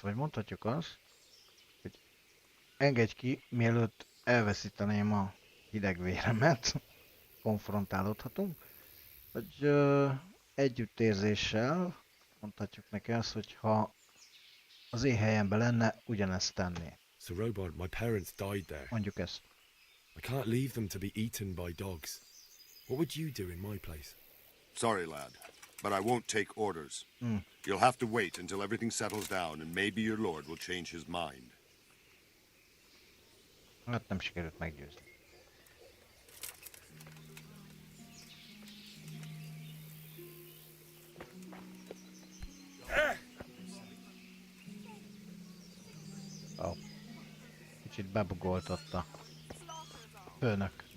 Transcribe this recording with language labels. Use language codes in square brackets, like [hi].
[hu] Vagy mondhatjuk azt, hogy engedj ki, mielőtt elveszíteném a hidegvéremet. Konfrontálódhatunk. Vagy együttérzéssel mondhatjuk neki azt, hogy ha az én helyemben lenne, ugyanezt tenné. [en] So Robard, my parents died there. [hu] Mondjuk ezt. [en] I can't leave them to be eaten by dogs. What would you do in my place? Sorry, lad, but I won't take orders. You'll have to wait until everything settles down, and maybe your lord will change his mind. [hu] Hát nem sikerült meggyőzni. Kicsit bebugoltatta. Főnök.